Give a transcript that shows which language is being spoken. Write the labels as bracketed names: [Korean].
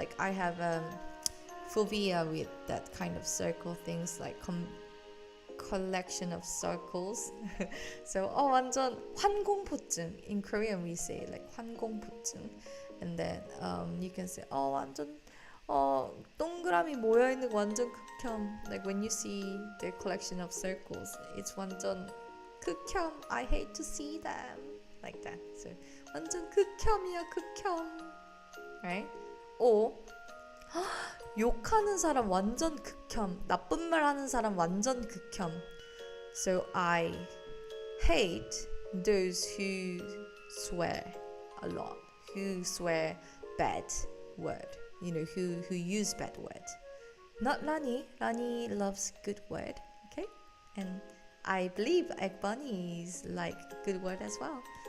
[English] Like I have phobia with that kind of circle things, like collection of circles. [Korean] So 완전 환공포증. [English] In Korean we say like 환공포증. [Korean] And then you can say 완전 동그라미 모여 있는 거 완전 극혐. [English] Like when you see the collection of circles, it's 완전 극혐. I hate to see them. Like that. [Korean] So 완전 극혐이야, 극혐. [English] Right? [Korean] Or 욕하는 사람 완전 극혐. 나쁜 말 하는 사람 완전 극혐. So I hate [English] those who swear a lot, who swear bad word, who use bad word. Not Lani. Lani loves good word, okay? And I believe Eggbun is like good word as well.